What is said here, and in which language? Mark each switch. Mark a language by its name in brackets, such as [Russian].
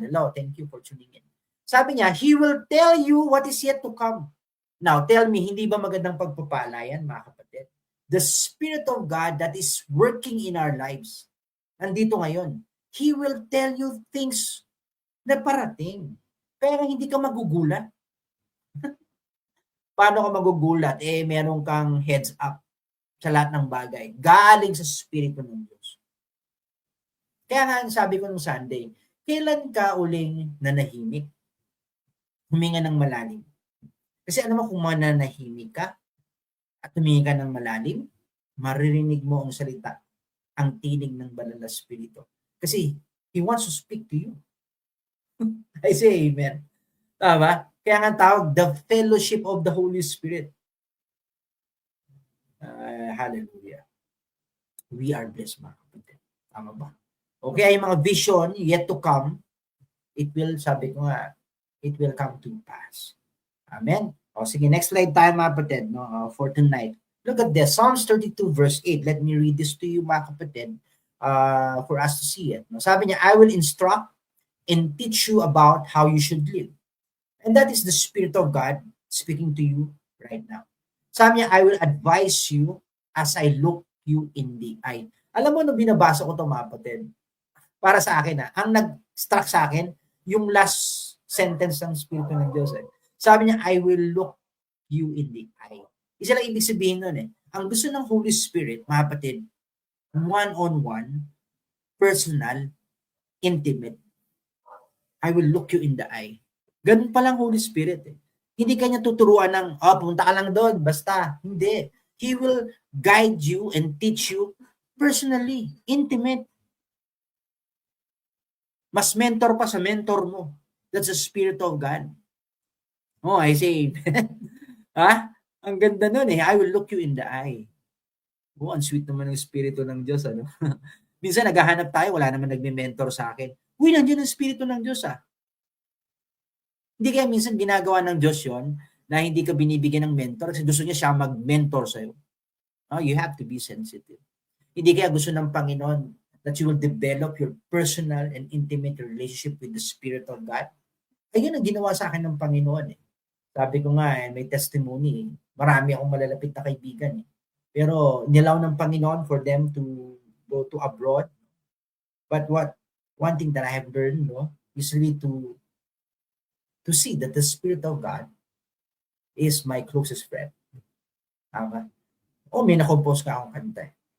[English] Hello, thank you for tuning in. [Filipino] Sabi niya, [English] He will tell you what is yet to come. Now, tell me, [Filipino] hindi ba magandang pagpapala yan, mga kapatid? [English] The Spirit of God that is working in our lives, [Filipino] nandito ngayon. [English] He will tell you things [Filipino] na parating. Pero hindi ka magugulat. Paano ka magugulat? Meron kang heads up sa lahat ng bagay. Galing sa Espiritu ng Diyos. Kaya nga sabi ko nung Sunday, kailan ka uling nanahimik? Huminga ng malalim. Kasi ano mo kung mananahimik ka at huminga ka ng malalim, maririnig mo ang salita, ang tinig ng banal na Espiritu. [English] Kasi He wants to speak to you. I say amen. [Filipino] Tama? Kaya nga tawag, [English] the fellowship of the Holy Spirit. Hallelujah. We are blessed, [Filipino] mga kapatid. Tama ba? [English] Okay, yung mga vision yet to come, it will, sabi ko nga, it will come to pass. Amen? [Filipino] Sige, next slide tayo, mga kapatid, for tonight. [English] Look at this, Psalms 32 verse 8. Let me read this to you, [Filipino] mga kapatid, [English] for us to see it. [Filipino] Sabi niya, [English] I will instruct and teach you about how you should live. And that is the Spirit of God speaking to you right now. Sabi niya, I will advise you as I look you in the eye. [Filipino] Alam mo, nung binabasa ko ito, mga kapatid, para sa akin, ang nag-struck sa akin, yung last sentence ng Espiritu ng Diyos. [English] Sabi niya, I will look you in the eye. [Filipino] Isa lang ibig sabihin nun eh. Ang gusto ng Holy Spirit, mga kapatid, [English] one-on-one, personal, intimate. I will look you in the eye. [Filipino] Ganun palang Holy Spirit eh. Hindi kanya tuturuan ng, punta ka lang doon, basta. Hindi. [English] He will guide you and teach you personally, intimate. [Filipino] Mas mentor pa sa mentor mo. [English] That's the Spirit of God. I say, [Filipino] Ang ganda nun eh. [English] I will look you in the eye. [Filipino] Ang sweet naman ng Espiritu ng Diyos, ano? Minsan naghahanap tayo, wala naman nagme-mentor sa akin. Nandiyan ang Espiritu ng Diyos, Hindi kaya minsan ginagawa ng Diyos yon na hindi ka binibigyan ng mentor kasi gusto niya siya mag-mentor sa'yo. [English] You have to be sensitive. [Filipino] Hindi kaya gusto ng Panginoon [English] that you will develop your personal and intimate relationship with the Spirit of God. [Filipino] Ayun ang ginawa sa akin ng Panginoon eh. Sabi ko nga, may testimony. Marami akong malalapit na kaibigan eh. Pero nilaw ng Panginoon [English] for them to go to abroad. But one thing that I have learned, is really to see that the Spirit of God is my closest friend. [Filipino] Tama? May na-compose ka akong kanta.